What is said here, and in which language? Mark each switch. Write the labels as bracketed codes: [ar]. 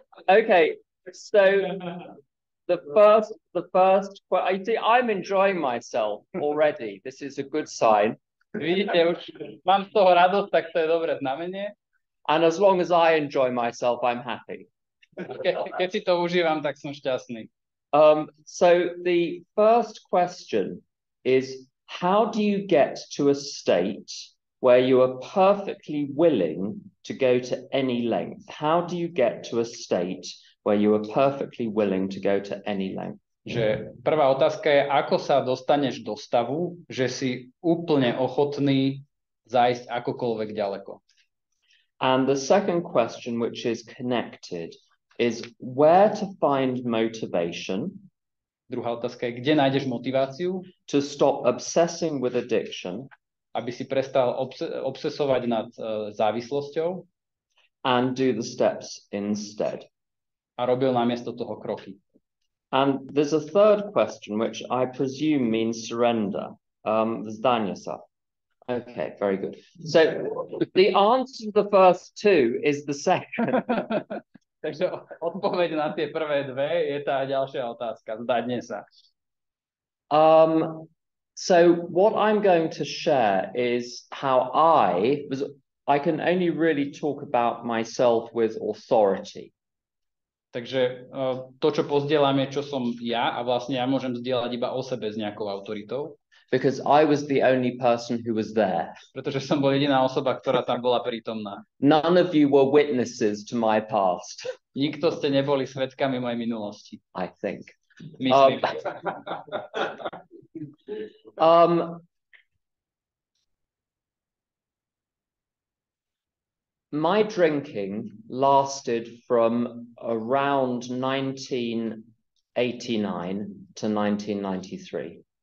[en] Okay, so the first, I see I'm enjoying myself already. This is a good sign. [sk] Vidíte, už mám z toho radosť, tak to je dobré znamenie. [en] And as long as I enjoy myself, I'm happy. [sk] Keď si to užívam, tak som šťastný. [en] So the first question is, how do you get to a state where you are perfectly willing to go to any length? How do you get to a state where you are perfectly willing to go to any length? [sk] Že prvá otázka je, ako sa dostaneš do stavu, že si úplne ochotný zájsť akokoľvek ďaleko. [en] And the second question, which is connected, is where to find motivation. [sk] Druhá otázka je, kde nájdeš motiváciu? [en] To stop obsessing with addiction. [sk] Aby si prestal obsesovať nad závislosťou. [en] And do the steps instead. [sk] A robil namiesto toho kroky. [en] And there's a third question, which I presume means surrender. [sk] Vzdanie sa. [en] Okay, very good. So the answer to the first two is the second. [sk] Takže odpoveď na tie prvé dve je tá ďalšia otázka. Vzdanie sa. [en] So what I'm going to share is how I can only really talk about myself with authority. [sk] Takže to, čo pozdielam, je, čo som ja a vlastne ja môžem zdieľať iba o sebe s nejakou autoritou. [en] Because I was the only person who was there. [sk] Pretože som bol jediná osoba, ktorá tam bola prítomná. [en] None of you were witnesses to my past. [sk] Nikto ste neboli svedkami mojej minulosti. [en] I think. [sk] Myslím. [en] My drinking lasted from around 1989 to 1993.